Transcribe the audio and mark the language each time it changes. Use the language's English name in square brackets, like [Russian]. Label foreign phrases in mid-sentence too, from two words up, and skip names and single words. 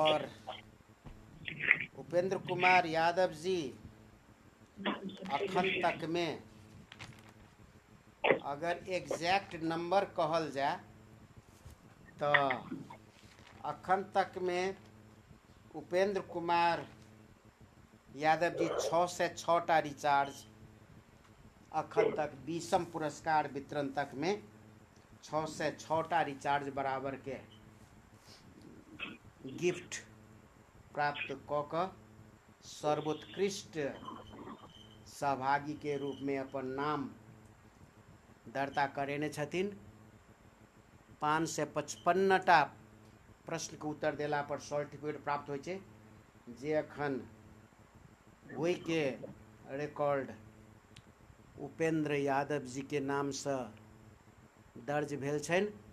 [Maithili] और उपेंद्र कुमार यादव जी अखन तक में अगर [English] exact number [Maithili] कहल जाए तो अखन तक में उपेंद्र कुमार यादव जी 6 से 6टा रिचार्ज, अखन तक 20म पुरस्कार वितरण तक में 6 से 6टा रिचार्ज बराबर के गिफ्ट प्राप्त क क सर्वोत्कृष्ट सहभागी के रूप में अपन नाम दर्ता करेने छथिन। 5 से 55टा प्रश्न के उत्तर देला पर सर्टिफिकेट प्राप्त होइ छै, जे अखन ओहि के रिकॉर्ड उपेंद्र यादव जी के नाम से दर्ज भेल छनि।